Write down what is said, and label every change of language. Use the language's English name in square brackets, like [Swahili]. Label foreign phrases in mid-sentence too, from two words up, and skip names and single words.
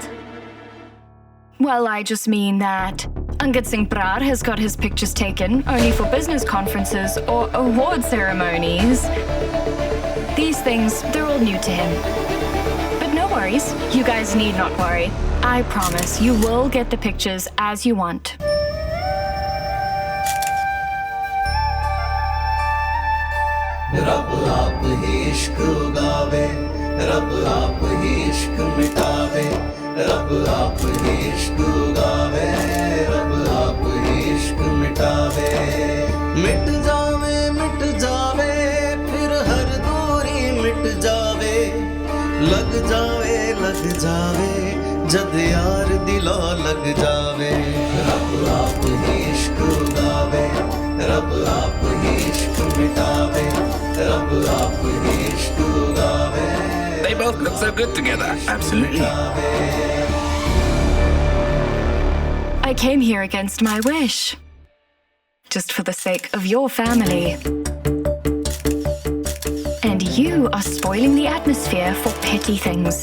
[English] Well, I just mean that 𝐂𝐓𝐑𝐈𝐍𝐆𝐒 has got his pictures taken only for business conferences or award ceremonies. These things, they're all new to him. But no worries, you guys need not worry. I promise you will get the pictures as you want. [Punjabi] ਰੱਬ ਆਪ ਹੀ ਇਸ਼ਕ ਉਗਾਵੇ, ਰੱਬ ਆਪ ਹੀ ਇਸ਼ਕ ਮਿਟਾਵੇ, ਰੱਬ ਆਪ ਹੀ ਇਸ਼ਕ ਉਗਾਵੇ, ਰੱਬ ਆਪ ਹੀ ਇਸ਼ਕ ਮਿਟਾਵੇ। ਮਿਟ ਜਾਵੇ ਫਿਰ ਹਰ ਦੂਰੀ ਮਿਟ ਜਾਵੇ, ਲੱਗ ਜਾਵੇ ਜਦ ਯਾਰ ਦਿਲਾ ਲੱਗ ਜਾਵੇ। ਰੱਬ ਆਪ ਹੀ ਇਸ਼ਕ ਉਗਾਵੇ, ਰੱਬ ਆਪ ਹੀ ਇਸ਼ਕ ਮਿਟਾਵੇ, ਰੱਬ ਆਪ ਹੀ ਇਸ਼ਕ ਉਗਾਵੇ। [English] They both look so good together. Absolutely. I came here against my wish. Just for the sake of your family. And you are spoiling the atmosphere for petty things.